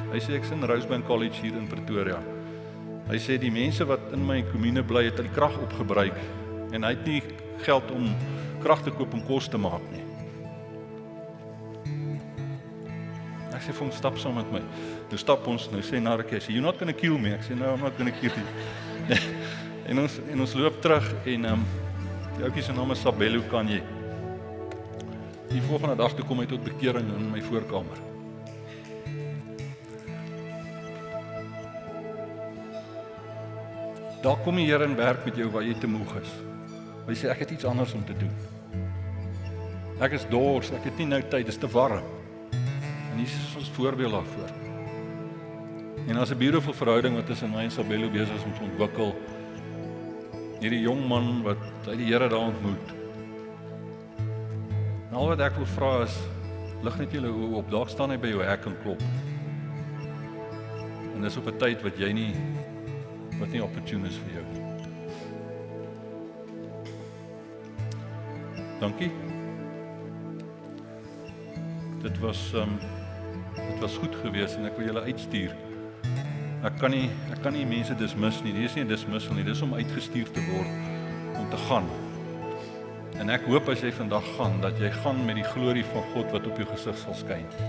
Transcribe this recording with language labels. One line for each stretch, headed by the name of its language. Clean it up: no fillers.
Afrikaans: Hy sê ek's in Rosebank College hier in Pretoria. Hy sê die mense wat in my kommune bly het al die krag opgebruik en hy het nie geld om krag te koop om kos te maak nie. Ek sê vir hom, stap saam met my. Nou stap ons, nou sê Narek, hy sê,
English: you're not gonna kill me.
Afrikaans: Ek sê,
English: no, I'm not gonna kill you.
Afrikaans: en ons loop terug en die ouetjie se naam is Sabelo Kanye. Die volgende dag toe kom hy tot bekering in my voorkamer. Daar kom die Here en werk met jou waar jy te moeg is. Hy sê, ek het iets anders om te doen. Ek is dors, ek het nie nou tyd, dit is te warm. En hier is ons voorbeeld daarvoor. En as 'n beautiful verhouding wat tussen my en Sabelo besig is om te ontwikkel. Hierdie jong man wat hy die Here daar ontmoet. En al wat ek wil vra is, lig net julle oë op, daar staan hy by jou hek en klop. En dis op 'n tyd wat nie opportune is vir jou. Dankie. Dit was goed geweest en ek wil julle uitstuur. Ek kan nie mense dismiss nie. Dit is nie 'n dismissal nie, dis om uitgestuur te word om te gaan. En ek hoop as jy vandag gaan, dat jy gaan met die glorie van God wat op jou gesig sal skyn.